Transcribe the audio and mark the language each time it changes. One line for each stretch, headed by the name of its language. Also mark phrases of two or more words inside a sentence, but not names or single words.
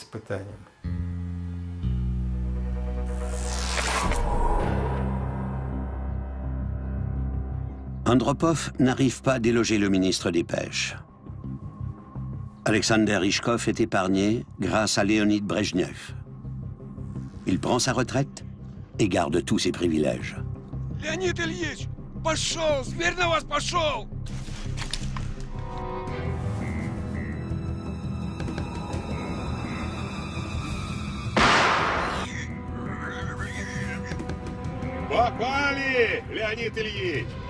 French: Andropov n'arrive pas à déloger le ministre des Pêches. Alexander Rychkov est épargné grâce à Leonid Brejnev. Il prend sa retraite et garde tous ses privilèges.
Russian: Леонид Ильич, пошел! Зверь на вас пошел! Попали, Леонид Ильич!